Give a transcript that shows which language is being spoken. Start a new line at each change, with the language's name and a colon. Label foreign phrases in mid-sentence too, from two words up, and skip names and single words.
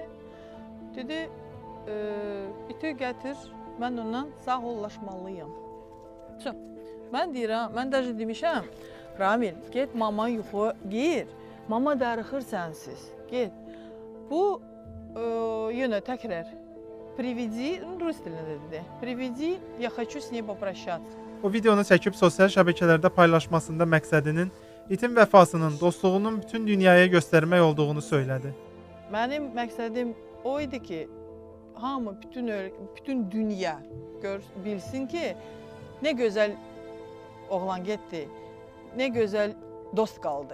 Azerbaijani: Dedi, iti gətir, mən ondan sağollaşmalıyam. Mən deyirəm, mən də demişəm, Ramil, get mama yuxu gir, mama darıxır sənsiz, get. Bu, yenə təkrar, приведи, rus dilində dedi,
Russian: приведи, я хочу с ней попрощаться.
Azerbaijani: O videonu çəkib sosial şəbəkələrdə paylaşmasında məqsədinin itin vəfasının, dostluğunun bütün dünyaya göstərmək olduğunu söylədi. Mənim məqsədim o idi ki, hamı, bütün dünya bilsin ki, nə gözəl oğlan getdi, nə gözəl dost qaldı.